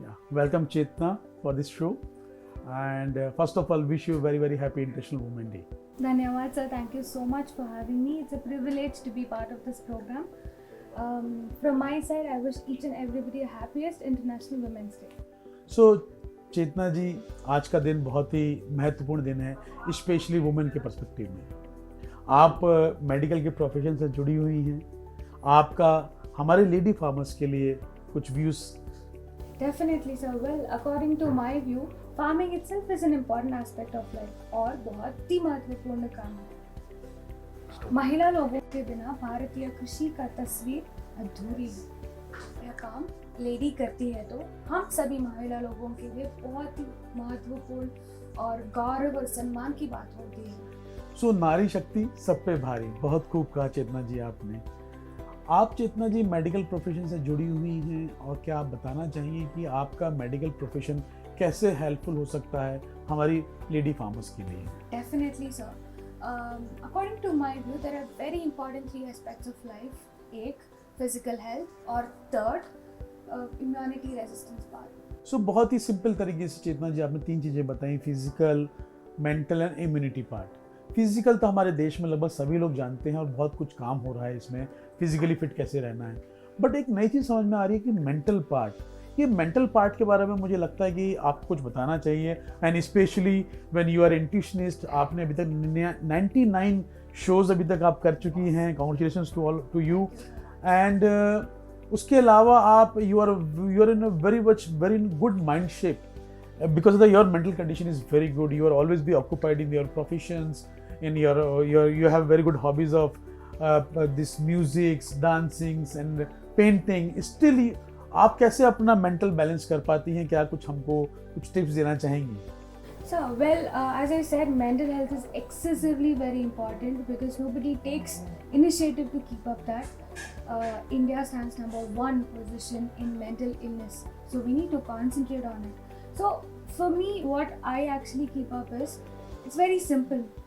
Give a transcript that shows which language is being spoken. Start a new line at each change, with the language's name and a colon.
English: Welcome Chetna for this show, and first of all wish you a very happy International Women's Day. Dhanyawad sir, thank you so much for having me. It's a privilege to be part of this program. From my side, I wish each and everybody a happiest International Women's Day.
Hindi: So चेतना जी, आज का दिन बहुत ही महत्वपूर्ण दिन है, specially women के perspective में। आप मेडिकल के प्रोफेशन से जुड़ी हुई हैं, आपका हमारे लेडी फार्मर्स के लिए कुछ views.
English: Definitely sir. Well, according to my view, farming itself is an important aspect of life
Hindi: और बहुत ही महत्वपूर्ण काम है। महिला लोगों के बिना भारतीय कृषि का तस्वीर अधूरी है। यह काम लेडी करती है तो हम सभी महिला लोगों के लिए बहुत ही महत्वपूर्ण और गौरव और सम्मान की बात होती है। सो नारी शक्ति सब पे भारी, बहुत खूब कहा चेतना जी आपने। आप चेतना जी मेडिकल प्रोफेशन से जुड़ी हुई हैं, और क्या आप बताना चाहिए कि आपका मेडिकल प्रोफेशन कैसे हेल्पफुल हो सकता है हमारी लेडी फार्मर्स के लिए?
English: Definitely, sir. According to my view, there are very important 3 aspects of life. एक, physical health, और third, immunity resistance part.
Hindi: सो बहुत ही सिंपल तरीके से चेतना जी आपने 3 चीज़ें बताई,
English: Physical, mental and immunity part.
Hindi: Physical तो हमारे देश में लगभग सभी लोग जानते हैं और बहुत कुछ काम हो रहा है इसमें, फिजिकली फिट कैसे रहना है। बट एक नई चीज़ समझ में आ रही है कि मेंटल पार्ट, ये मेंटल पार्ट के बारे में मुझे लगता है कि आपको कुछ बताना चाहिए।
English: and specially when you are nutritionist,
Hindi: आपने अभी तक 99 शोज़ अभी तक आप कर चुकी हैं,
English: Congratulations to you. And
Hindi: उसके अलावा आप
English: You are in a very good mind shape because of your mental condition is very good. You are always be occupied in your professions, in you have very good hobbies of this music, dancing and painting.
Hindi: Still आप कैसे अपना mental balance कर पाती हैं? क्या कुछ हमको कुछ tips देना चाहेंगी?
English: So, well, as I said, mental health is excessively very important because nobody takes initiative to keep up that. India stands number 1 position in mental illness, so we need to concentrate on it. So for me, what I actually keep up is, it's very simple.